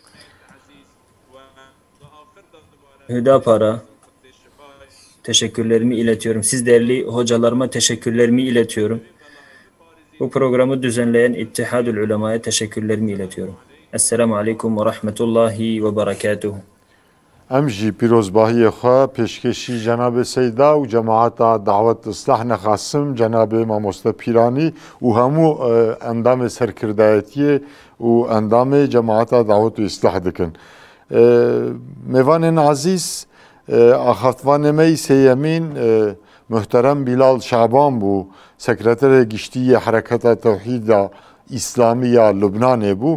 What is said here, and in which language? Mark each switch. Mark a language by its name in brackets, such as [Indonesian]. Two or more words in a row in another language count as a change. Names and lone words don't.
[Turkish] Hüdapar'a teşekkürlerimi iletiyorum. Siz değerli hocalarıma teşekkürlerimi iletiyorum. Bu programı düzenleyen İttihadül Ulema'ya teşekkürlerimi iletiyorum. Esselamu Aleyküm ve Rahmetullahi ve Berekatuhu. [Kurdish] Em jî pîrozbahiyê xwe pêşkêşî Cenab-ı Seyda û cemaata davet ıslah nexasim Cenab-ı Mamoste Pîranî û hemû endamê serkirdayetiyê û endamê cemaata davet û ıslah dikin. Mêvanên azîz, axaftvanê me sêyemîn muhterem Bilal Şaban bû, sekreterê giştî Hereketa Tewhîda İslamî ya Lubnanê bû.